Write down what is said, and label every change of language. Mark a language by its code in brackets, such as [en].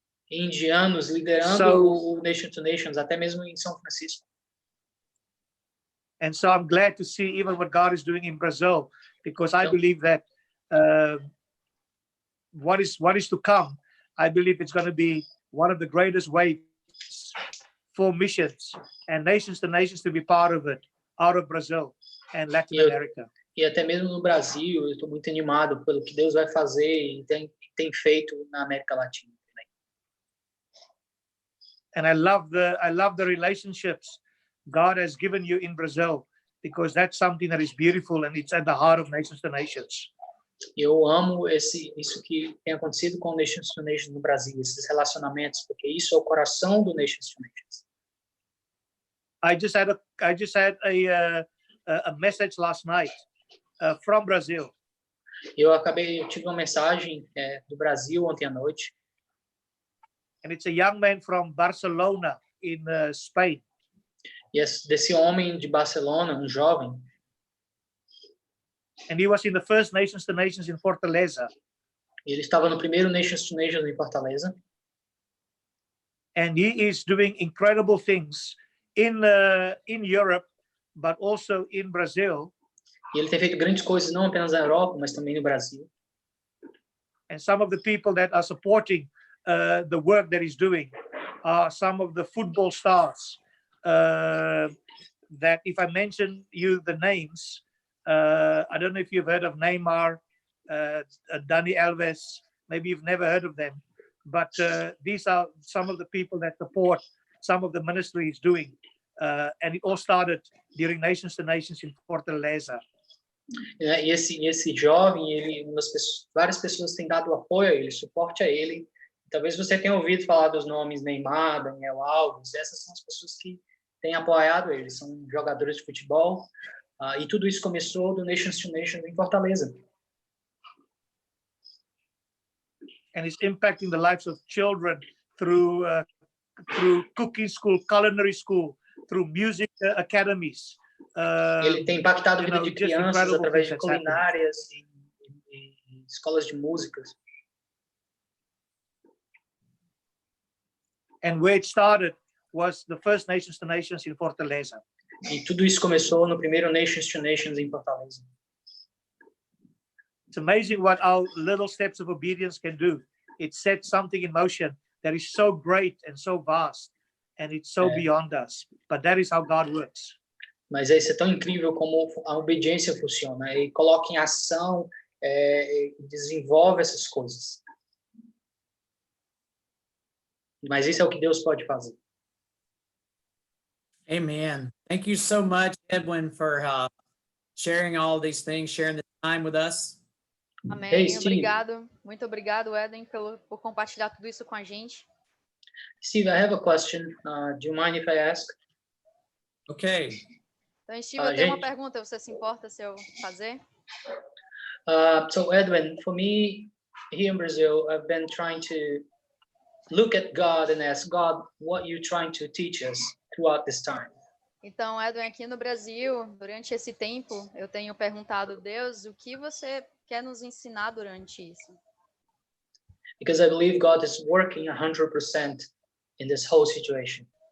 [pt] Indianos liderando o Nation to Nations, até mesmo em São Francisco. [en] And so I'm glad to see even what God is doing in Brazil, because I believe that what is to come, I believe it's going to be one of the greatest waves for missions and Nations to Nations to be part of it, out of Brazil and Latin America. [pt] E até mesmo no Brasil, eu estou muito animado pelo que Deus vai fazer e tem feito na América Latina também. [en] And I love the relationships God has given you in Brazil, because that's something that is beautiful and it's at the heart of Nations to Nations. [pt] Eu amo isso que tem acontecido com Nations to Nations no Brasil, esses relacionamentos, porque isso é o coração do Nations to Nations. [en] I just had a message last night from Brazil. [pt] Eu tive uma mensagem do Brasil ontem à noite. [en] And it's a young man from Barcelona in Spain. [pt] Yes, desse homem de Barcelona, um jovem. [en] And he was in the first Nations to Nations in Fortaleza. [pt] Ele estava no primeiro Nations to Nations em Fortaleza. [en] And he is doing incredible things in Europe, but also in Brazil. [pt] E ele tem feito grandes coisas não apenas na Europa, mas também no Brasil. [en] And some of the people that are supporting the work that he's doing are some of the football stars that, if I mention you the names, I don't know if you've heard of Neymar, Dani Alves, maybe you've never heard of them, but these are some of the people that support some of the ministry he's doing. And it all started during Nations to Nations in Fortaleza. [pt] E esse jovem, várias pessoas têm dado apoio a ele, suporte a ele. Talvez você tenha ouvido falar dos nomes Neymar, Daniel Alves. Essas são as pessoas que têm apoiado ele. São jogadores de futebol. E tudo isso começou do Nations to Nations em Fortaleza. [en] And it's impacting the lives of children through cooking school, culinary school, through music academies. [pt] Ele tem impactado a vida de crianças através de culinárias e escolas de músicas. [en] And where it started was the first Nations to Nations in Fortaleza. [pt] E tudo isso começou no primeiro Nations to Nations em Fortaleza. [en] It's amazing what our little steps of obedience can do. It sets something in motion that is so great and so vast, and it's so beyond us. But that is how God works. [pt] Mas isso é tão incrível como a obediência funciona. Ele coloca em ação, desenvolve essas coisas. Mas isso é o que Deus pode fazer. [en] Amen. Thank you so much, Edwin, for sharing all these things, sharing the time with us. [pt] Amém. [en] Hey, Steve. [pt] Obrigado. Muito obrigado, Edwin, por compartilhar tudo isso com a gente. [en] Steve, I have a question. Do you mind if I ask? Okay. [pt] Então, Steve, eu tenho uma gente. pergunta. Você se importa se eu fazer? [en] So, Edwin, for me, here in Brazil, I've been trying to look at God and ask God, what are you trying to teach us throughout this time? [pt] Então, Edwin, aqui no Brasil, durante esse tempo, eu tenho perguntado, Deus, o que você quer nos ensinar durante isso? [en] Because I believe God is working 100% in this whole situation.